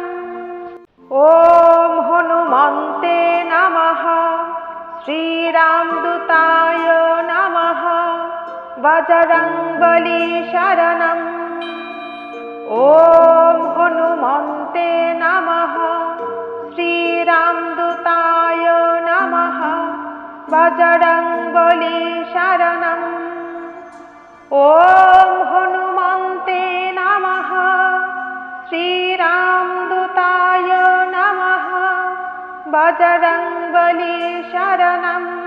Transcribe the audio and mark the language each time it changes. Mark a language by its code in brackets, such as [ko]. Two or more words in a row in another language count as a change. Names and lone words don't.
[sa] ওম হনুমন্তে নমঃ, শ্রীরামদূতায় নমঃ, বজরংবলী শরণম। ওম হনুমন্তে নমঃ, শ্রীরামদূতায় बजरंगबली शरणम्। ॐ हनुमन्ते नमः। श्रीरामदूताय नमः। बजरंगबली शरणम्।